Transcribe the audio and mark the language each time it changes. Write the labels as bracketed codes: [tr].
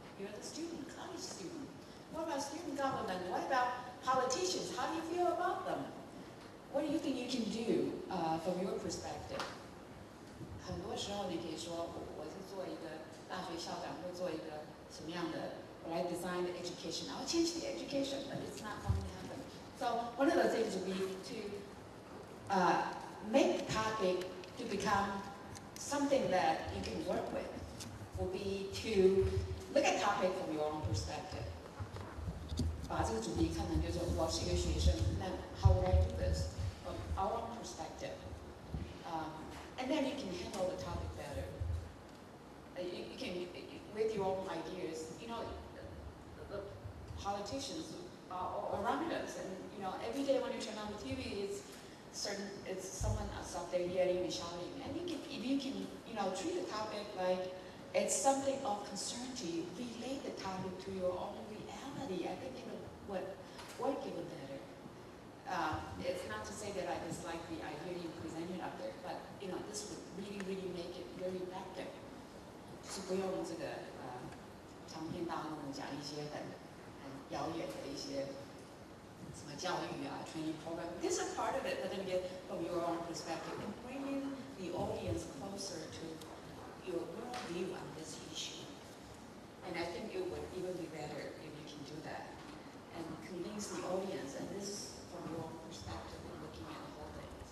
[en] You're the student, college student. What about student government? What about politicians? How do you feel about them? What do you think you can do from your perspective? [zh] 很多时候你可以说，我是做一个大学校长，会做一个什么样的？我来 [en] design the education. I'll change the education, but it's not going to happen. So one of the things would be to make the topic to become something that you can work with. Will be to look at topic from your own perspective. [zh] 把这个主题看成就是我是一个学生，那 [en] how would I do this from our own perspective? And then you can handle the topic better. You can, with your own ideas, you know, the politicians are around us, and you know, every day when you turn on the TV, it's someone else up there yelling and shouting. And you can, if you can, you know, treat the topic like it's something of concern to you, relate the topic to your own reality. I think it would work even better. It's not to say that I dislike the idea you presented up there, but you know, this would really, really make it very effective. [zh] 就是不用这个长篇大论讲一些很遥远的一些什么教育啊 training program. [en] This is part of it, but then get from your own perspective and bringing the audience closer to your own view on this issue. And I think it would even be better if you can do that and convince the audience, and this is from your own perspective and looking at the whole thing.